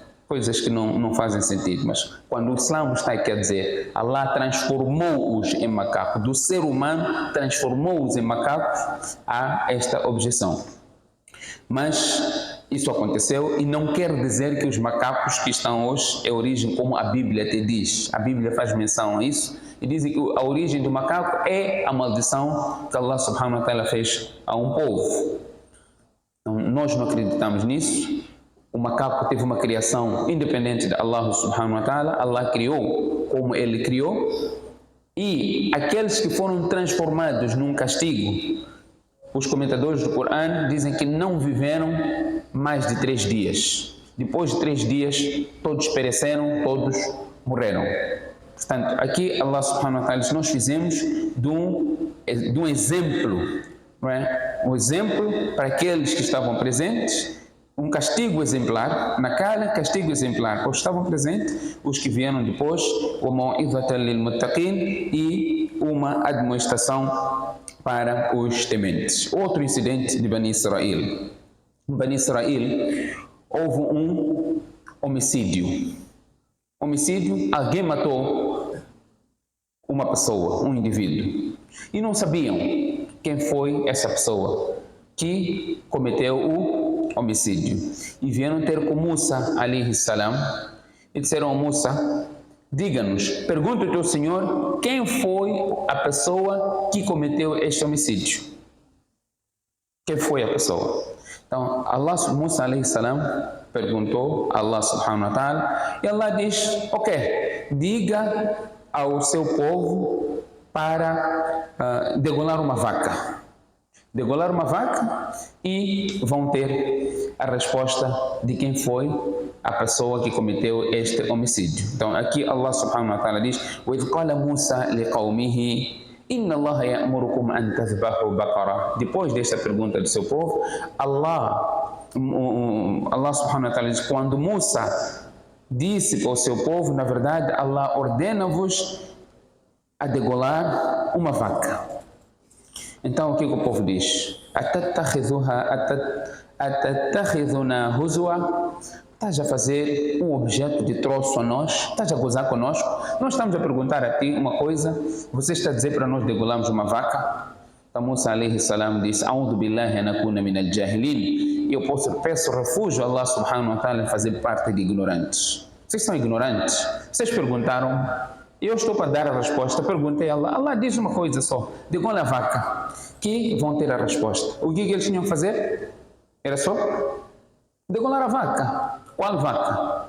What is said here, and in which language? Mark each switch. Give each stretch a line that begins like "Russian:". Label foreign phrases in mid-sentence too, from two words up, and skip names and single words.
Portuguese: Coisas que não fazem sentido, mas quando o Islã está aqui a dizer Allah transformou-os em macacos, do ser humano transformou-os em macacos, há esta objeção. Mas isso aconteceu e não quer dizer que os macacos que estão hoje é a origem como a Bíblia te diz. A Bíblia faz menção a isso e diz que a origem do macaco é a maldição que Allah
Arabic: سبحانه وتعالى
Portuguese: fez a um povo. Então, nós não acreditamos nisso. O macaco teve uma criação independente de Allah
Arabic: سبحانه وتعالى.
Portuguese: Allah criou como ele criou, e aqueles que foram transformados num castigo, os comentadores do Corão dizem que não viveram mais de 3 dias. Depois de 3 dias todos pereceram, todos morreram. Portanto, aqui Allah
Arabic: سبحانه وتعالى
Portuguese: diz, nós fizemos de um exemplo, não é? Um exemplo para aqueles que estavam presentes, um castigo exemplar, na cara, castigo exemplar para os que estavam presentes, os que vieram depois,
Arabic: وَمَوْعِظَةً لِلْمُتَّقِينَ,
Portuguese: e uma admoestação para os tementes. Outro incidente de Bani Israel. Em Bani Israel houve um homicídio. Homicídio, alguém matou uma pessoa, um indivíduo, e não sabiam quem foi essa pessoa que cometeu o homicídio. E vieram ter com Musa
Arabic: عليه السلام
Portuguese: e disseram a Musa, diga-nos, pergunta ao teu Senhor, quem foi a pessoa que cometeu este homicídio? Quem foi a pessoa? Então, Musa
Arabic: عليه السلام
Portuguese: perguntou a Allah
Arabic: سبحانه وتعالى,
Portuguese: e Allah diz, ok, diga ao seu povo para degolar uma vaca. Degolar uma vaca, e vão ter a resposta de quem foi a pessoa que cometeu este homicídio. Então aqui Allah
Arabic: سبحانه وتعالى
Portuguese: diz,
Arabic: وَإِذْ قَالَ مُوسَى لِقَوْمِهِ إِنَّ اللَّهَ يَأْمُرُكُمْ أَنْ تَذْبَحُوا بَقَرَةً.
Portuguese: Depois desta pergunta do seu povo, Allah
Arabic: سبحانه وتعالى
Portuguese: diz, quando Musa disse para o seu povo, na verdade Allah ordena-vos a degolar uma vaca. Então o que o povo diz?
Arabic: أتتخذنا هزوا?
Portuguese: Estás a fazer um objeto de troço a nós? Estás a gozar conosco? Nós estamos a perguntar a ti uma coisa, você está a dizer para nós degolarmos uma vaca?
Arabic: Então Musa عليه السلام disse, أعوذ بالله أن أكون من الجاهلين.
Portuguese: Eu peço refúgio a Allah
Arabic: سبحانه وتعالى
Portuguese: em fazer parte de ignorantes. Vocês são ignorantes? Vocês perguntaram? Eu estou para dar a resposta. Perguntei a Allah. Allah diz uma coisa só. Degola a vaca. Que vão ter a resposta. O que eles tinham que fazer? Era só Degolar a vaca. Qual vaca?